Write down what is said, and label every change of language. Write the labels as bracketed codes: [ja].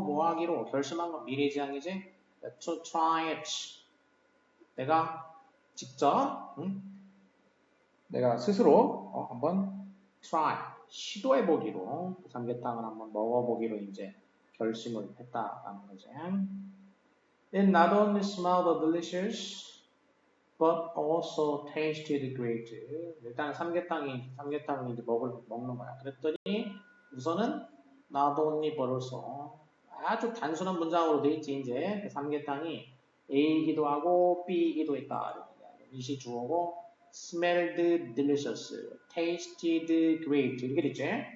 [ko] 뭐 하기로 결심한 건 미래지향이지. [en] To try it. [ko] 내가 직접, 내가 스스로 한번 try, 시도해보기로 삼계탕을 한번 먹어보기로 이제 결심을 했다라는 거지. [en] It not only smelled delicious, but also tasted great. [ko] 일단 삼계탕을 이제 먹는 거야. 그랬더니 우선은 [en] not only but also [ko] 아주 단순한 문장으로 돼 있지 이제 삼계탕이 A이기도 하고 B이기도 했다. 이시 주어고 [en] smelled delicious, tasted great [ko] 이렇게 됐지.